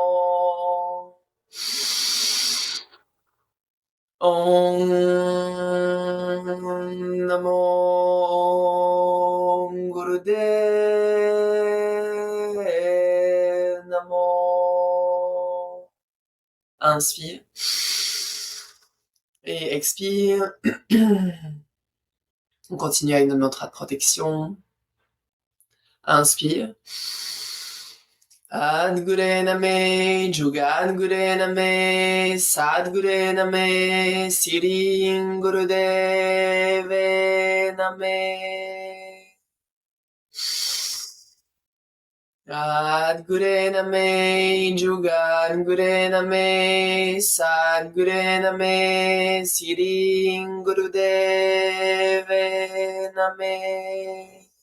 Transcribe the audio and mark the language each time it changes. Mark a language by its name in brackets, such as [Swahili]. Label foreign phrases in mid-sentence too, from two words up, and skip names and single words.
[Punjabi] ਓਮ ਨਮੋ ਗੁਰਦੇਵ ਨਮੋ. [French] Inspire. Et expire. On continue avec notre mantra de protection. Inspire. [Punjabi] ਆਦਿ ਗੁਰੇ ਨਮਹ, ਜੁਗਾਦਿ ਗੁਰੇ ਨਮਹ, ਸਤਿ ਗੁਰੇ ਨਮਹ, ਸਿਰੀ ਗੁਰਦੇਵੇ ਨਮਹ. ਆਦਿ ਗੁਰੇ ਨਮਹ, ਜੁਗਾਦਿ ਗੁਰੇ ਨਮਹ, ਸਤਿ ਗੁਰੇ ਨਮਹ, ਸਿਰੀ ਗੁਰਦੇਵੇ ਨਮਹ.